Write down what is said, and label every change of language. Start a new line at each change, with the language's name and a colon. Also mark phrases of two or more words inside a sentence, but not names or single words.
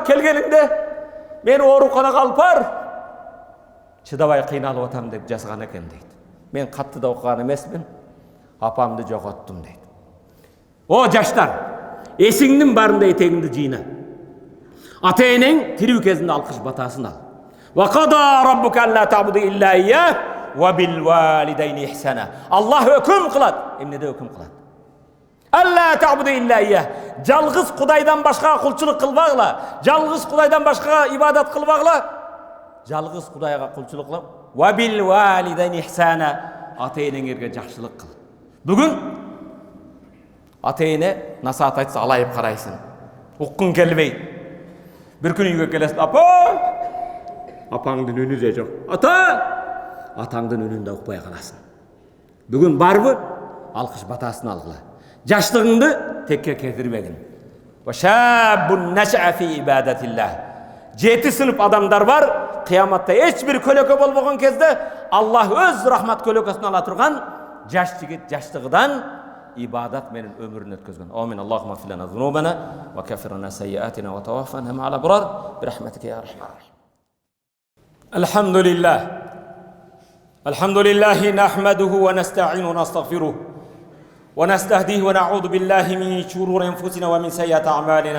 Kyrgyz: Келгениңде мени ооруканага алып бар. Чыдабай кыйналып атам деп жазган экен дейт. Мен катты да окуган эмесмин. Апамды жоготтум дейт. О жаштар, эсиңдин барында этегиңди жыйна. Ата энең тирүү кезинде алкыш батасын ал.
Arabic: وقضى ربك ألا تعبدوا إلا إياه وبالوالدين إحسانا.
Kyrgyz: Аллах өкүм кылат. Эмнеде өкүм кылат?
Arabic: ألا تعبدوا إلا إياه.
Kyrgyz: Жалгыз Кудайдан башка кулчулук кылбагыла. Жалгыз Кудайдан башка ибадат кылбагыла. Жалгыз Кудайга кулчулук кылып,
Arabic: وبالوالدين إحسانا.
Kyrgyz: Ата энеңерге жакшылык кыл. Бүгүн ата эне насаат айтса алайып карайсың. Уккун келбейт. Бир күн үйгө келесиң, апа! Апаңдын үнү же жок. Ата! Атаңдын үнүн да укпай каласың. Бүгүн барбы? Алкыш батасын алгыла. Жаштыгыңды текке кетирбегин.
Arabic: وشاب نشأ في عبادة الله.
Kyrgyz: 7 сынып адамдар бар, кыяматта эч бир көлөкө болбогон кезде Аллах өз рахмат көлөкөсүн ала турган жаш жигит жаштыгыдан ибадат менен өмүрүн өткөзгөн.
Arabic: آمين اللهم اغفر لنا ذنوبنا وكفر لنا سيئاتنا وتوفنا مع الأبرار برحمتك يا أرحم الراحمين. Alhamdulillah. الحمد لله نحمده ونستعينه ونستغفره ونستهديه ونعوذ بالله من شرور أنفسنا ومن سيئات أعمالنا.